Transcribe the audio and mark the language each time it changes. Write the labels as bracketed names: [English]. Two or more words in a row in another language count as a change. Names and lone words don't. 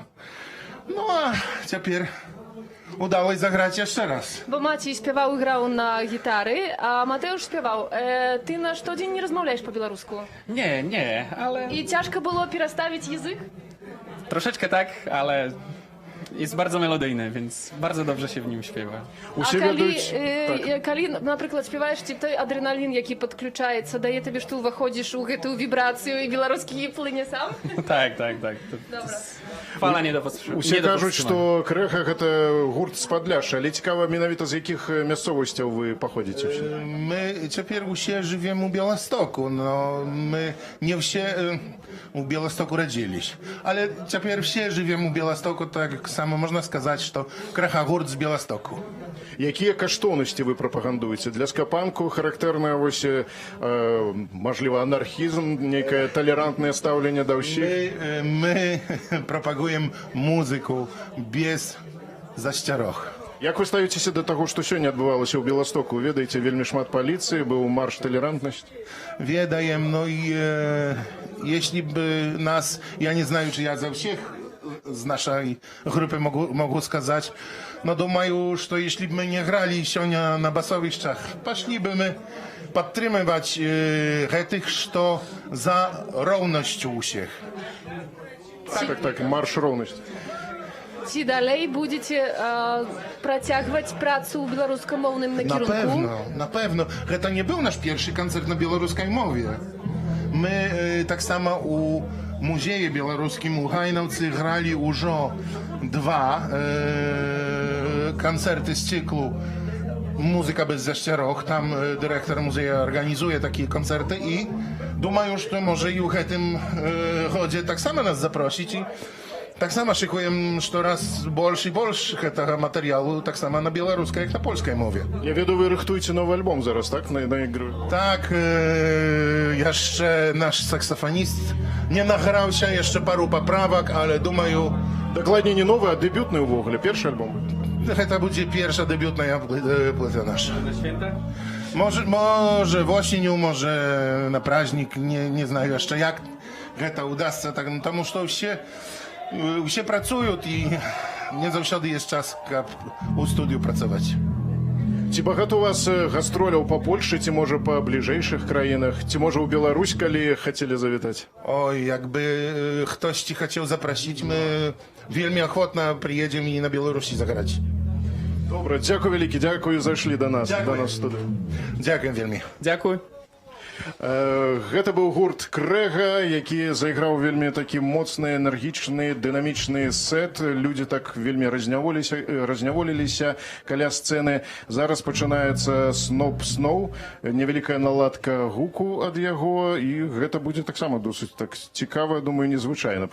[Polish] No a teraz udało się zagrać jeszcze raz. Bo Maciej śpiewał i grał na gitary, a Mateusz śpiewał. Ty na co dzień nie rozmawiasz po białorusku? Nie, ale I ciężko było przestawić język? troszeczkę tak, ale jest bardzo melodyjny, więc bardzo dobrze się w nim śpiewa. [Belarusian] Калі, напрыклад, спяваеш, ці той адреналін, які падключаецца, дае табе, што ўваходзіш у гэтую вібрацыю і беларускі плыне сам? [Polish] Tak. [Belarusian] Добра. [Polish] Fala nie do powstrzymania. [Belarusian] Усе кажуць, што Крэха гэта гурт з Падляшша, але цікава менавіта з якіх мясцовасцяў вы паходзіце? [Polish] My teraz się żyjemy u Białegostoku, no my nie się u Białegostoku rodziliśmy, ale teraz się żyjemy u Białegostoku, tak samo można сказать, że Крэха гурт z Białegostoku. [Belarusian] Якія каштоўнасці вы прапагандуеце? Для скапанку характэрна вось, можліва, анархізм, нейкае талерантнае стаўленне да ўсіх? [Polish] My propagujemy muzykę bez zaścieroch. [Belarusian] Як вы ставіцеся да таго, што сёння адбывалася ў Беластоку? Ведаеце, вельмі шмат паліцыі, быў марш толерантнасці? Ведаем, [Polish] no i jeśli by nas, ja nie знаю, czy ja za всех z naszej grupy mogę сказать, no думаю, że jeśli by nie grali сёння na basowiszczach, poszliby my podtrzymywać tych, kto za równość u всех. [Belarusian] Так, марш роўнасці. Ці dalej будете працягваць працу ў беларускамоўным накірунку? [Polish] Na pewno. To nie był nasz pierwszy koncert na białoruskiej mowie. My tak samo u Muzeju Białoruskim u Hajnowcy grali już 2 koncerty z cyklu Muzyka bez zaścieroch. Tam dyrektor muzeum organizuje takie koncerty i думаю, że może i w tym chodzie tak samo nas zaprosić. I tak samo szykujemy coraz больше i больше tego materiału, tak samo na białoruskiej, jak na polskiej mowie. [Belarusian] Ja веду, вы рыхтуеце новы альбом зараз, так? На ігру. [Polish] Tak, jeszcze nasz saksofonist nie nagrał się, jeszcze paru poprawek, ale думаю... [Belarusian] Дакладней не новы, а дэбютны ўвогуле, першы альбом. [Polish] To będzie pierwsza debiutna płyta nasza. Święta? Może w osieniu, może na praźnik, nie знаю jeszcze jak to udasться, tak, no, [Russian] потому что все [Polish] pracują i nie zawsze jest czas u studiu pracować. [Belarusian] Ці багато у вас гастроляў па Польшчы, ці можа па бліжэйшых краінах, ці можа ў Беларусь, калі хацелі завітаць? [Polish] Oj, jakby ktoś ci chciał zaprosić, my wielmi ochotno przyjedziemy i na Białorusi zagrać. [Belarusian] Добра, дзякуй вялікі, дзякую, зайшлі да нас, Дзякуй. да нас студыю. [Polish] Dziękuję wielmi. Dziękuję. [Belarusian] Гэта быў гурт Крэга, які зайграў вельмі такі моцны, энергічны, дынамічны сет. Людзі так вельмі разняволіліся каля сцэны. Зараз пачынаецца сноп-сноу, невялікая наладка гуку ад яго, і гэта будзе таксама досыць так цікава, думаю, незвычайна.